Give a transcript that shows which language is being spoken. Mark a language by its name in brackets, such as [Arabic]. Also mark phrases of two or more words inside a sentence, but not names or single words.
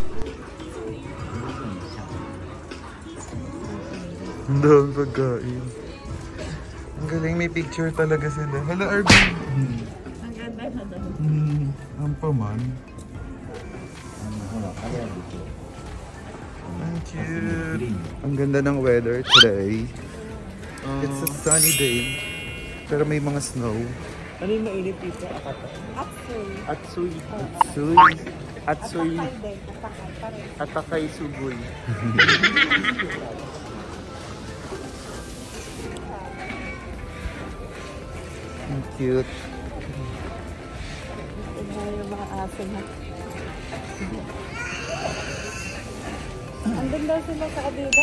[Filipino] Ang dami pagkain. Ang galing, may picture talaga sila. Hello, Arvin! Ang ganda na daw. Ang paman. Ang cute. Ang ganda ng [English] weather today. It's a sunny day. [Filipino] Pero may mga snow. Ano yung mainit dito? Akata. [Japanese] Atsui. Atsui. Suy. Atsui. [Filipino] Atakay din. Atakay pa rin. [Japanese] Atakay sugoy. [Filipino] Ang cute. Tignan yung mga aso na. Andun daw sila sa Adidas.